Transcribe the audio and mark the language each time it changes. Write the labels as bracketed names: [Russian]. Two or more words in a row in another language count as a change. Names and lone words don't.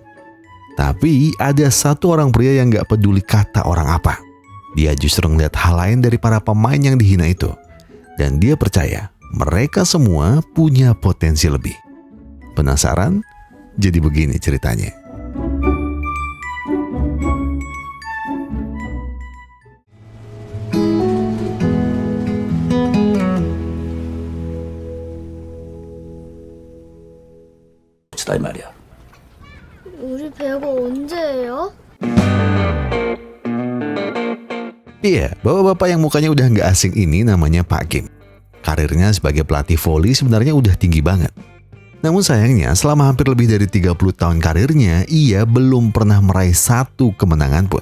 [Indonesian] Tapi ada satu orang pria yang gak peduli kata orang apa. Dia justru ngeliat hal lain dari para pemain yang dihina itu. Dan dia percaya mereka semua punya potensi lebih. Penasaran? Jadi begini ceritanya. [Korean] 이 말이야. 우리 배구 언제예요? [Indonesian] Iya, bapak-bapak yang mukanya udah nggak asing ini namanya Pak Kim. Karirnya sebagai pelatih voli sebenarnya udah tinggi banget. Namun sayangnya selama hampir lebih dari 30 tahun karirnya, ia belum pernah meraih satu kemenangan pun.